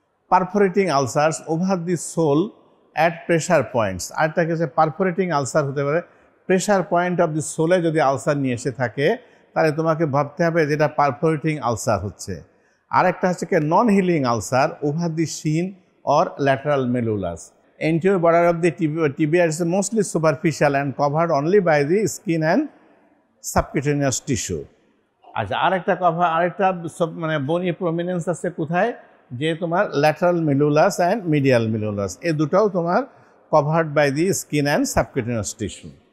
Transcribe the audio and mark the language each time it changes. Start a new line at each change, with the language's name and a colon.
English: Perforating ulcers over the sole at pressure points.
Bangla: আরেকটা হচ্ছে perforating ulcer হতে পারে
English: pressure point of the
Bangla: সোলে যদি আলসার নিয়ে এসে থাকে, তাহলে তোমাকে ভাবতে হবে যেটা পারফোরেটিং আলসার হচ্ছে। আরেকটা হচ্ছে কি
English: Non healing ulcer over the shin or lateral malleolus. Anterior border of the tibia is mostly superficial and covered only by the skin and subcutaneous tissue.
Bangla: আচ্ছা, আরেকটা মানে বনি প্রমিনেন্স আছে কোথায়? যে তোমার ল্যাটারাল মেলুলাস অ্যান্ড মিডিয়াল মেলুলাস, এই দুটাও তোমার
English: Covered by the skin and subcutaneous tissue.